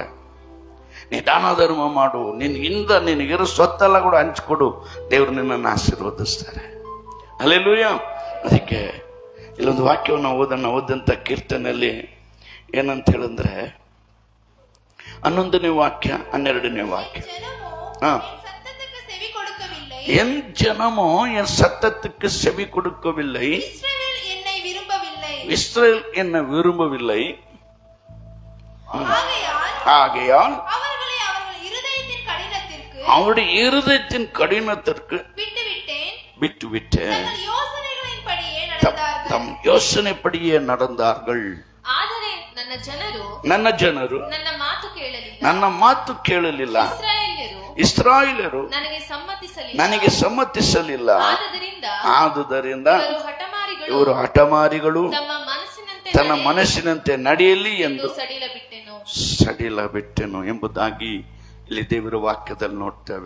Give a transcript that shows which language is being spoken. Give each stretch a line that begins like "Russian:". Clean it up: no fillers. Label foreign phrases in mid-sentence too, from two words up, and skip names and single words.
Kannada: ನೀ ದಾನ ಧರ್ಮ ಮಾಡು, ನಿನಗಿರೋ ಸ್ವತ್ತೆಲ್ಲ ಕೂಡ ಹಂಚ್ಕೊಡು, ದೇವರು ನಿನ್ನನ್ನು ಆಶೀರ್ವದಿಸ್ತಾರೆ. ಹಲ್ಲೆಲೂಯಾ. ಅದಕ್ಕೆ ಇಲ್ಲೊಂದು ವಾಕ್ಯವನ್ನು ಓದಂತ ಕೀರ್ತನೆಯಲ್ಲಿ ಏನಂತ ಹೇಳಿದ್ರೆ 11ನೇ ವಾಕ್ಯ 12ನೇ ವಾಕ್ಯ.
Tamil: என் ஜனமோ என் சத்தத்துக்கு செவி கொடுக்கவில்லை, இஸ்ரவேல் என்னை விரும்பவில்லை, ஆகையால் அவருடைய இருதயத்தின் கடினத்திற்கு விட்டுவிட்டேன், தம் யோசனைப்படியே நடந்தார்கள்.
Kannada: ನನ್ನ ಜನರು ನನ್ನ ಮಾತು ಕೇಳಲಿಲ್ಲ, ಇಸ್ರಾಯೇಲರು ನನಗೆ ಸಮ್ಮತಿಸಲಿಲ್ಲ. ಆದುದರಿಂದ ಇವರು ಹಠಮಾರಿಗಳು, ತನ್ನ ಮನಸ್ಸಿನಂತೆ ನಡೆಯಲಿ ಎಂದು ಸಡಿಲ ಬಿಟ್ಟೆನು ಎಂಬುದಾಗಿ ಇಲ್ಲಿ ದೇವರ ವಾಕ್ಯದಲ್ಲಿ ನೋಡ್ತೇವೆ.